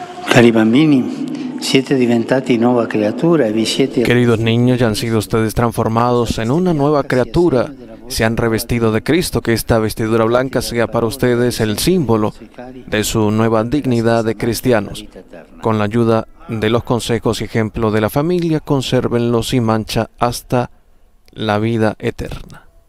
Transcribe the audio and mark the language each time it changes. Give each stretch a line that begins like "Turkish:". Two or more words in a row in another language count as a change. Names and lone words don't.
Italian: Cari bambini, siete diventati nuova creatura e vi siete...
Spanish: Queridos niños, ya han sido ustedes transformados en una nueva criatura. Se han revestido de Cristo, que esta vestidura blanca sea para ustedes el símbolo de su nueva dignidad de cristianos. Con la ayuda de los consejos y ejemplo de la familia, consérvenlos sin mancha hasta la vida eterna.